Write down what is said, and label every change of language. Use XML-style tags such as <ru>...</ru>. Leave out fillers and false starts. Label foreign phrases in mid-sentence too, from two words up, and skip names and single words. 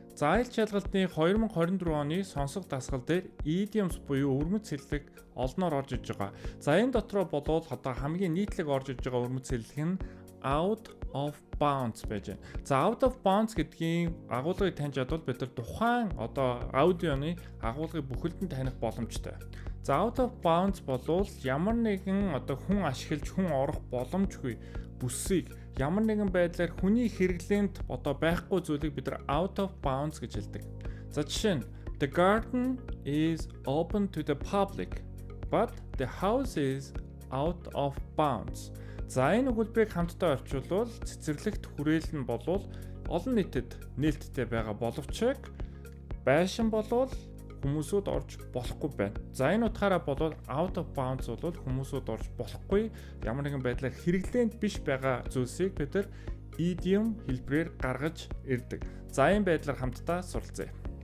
<mn>За аялал жаалгалтны 2024 оны сонсох дасгал дээр idioms буюу өрмөц хэллэг олноор орж иж байгаа. За энэ дотроо болоод одоо хамгийн нийтлэг орж иж байгаа өрмөц хэллэг нь</mn> <en>out of bounds</en> <mn>байж байна. За</mn> <en>out of bounds</en> <mn>гэдгийн агуулгыг таньж чадвал бид нар тухайн одоо аудионы агуулгыг бүхэлд нь таних боломжтой. За</mn> <en>out of bounds</en> <mn>болвол ямар нэгэн одоо хүн ашиглаж хүн орох боломжгүй бүсийг ямар нэгэн байдлаар хүний хэрэглээнд одоо байхгүй зүйлийг бид нар</mn> <en>out of bounds</en> <mn>гэж хэлдэг. За жишээ нь</mn> <en>the garden is open to the public but the house is out of bounds.</en> <mn>За энэ өгүүлбэрийг хамтдаа орчуулвал цэцэрлэгт хүрээлэл нь болвол олон нийтэд нээлттэй байгаа боловч байшин болвол хүмүүсүүд орж болохгүй байна. За энэ утгаараа болвол</mn> <en>out of bounds</en> <mn>болвол хүмүүсүүд орж болохгүй ямар нэгэн байдлаар хэрэглээнд биш байгаа зүйлсийг бид нар idiom хэлбэрээр гаргаж ирдэг. За энэ байдлаар хамтдаа суралцъя.</mn>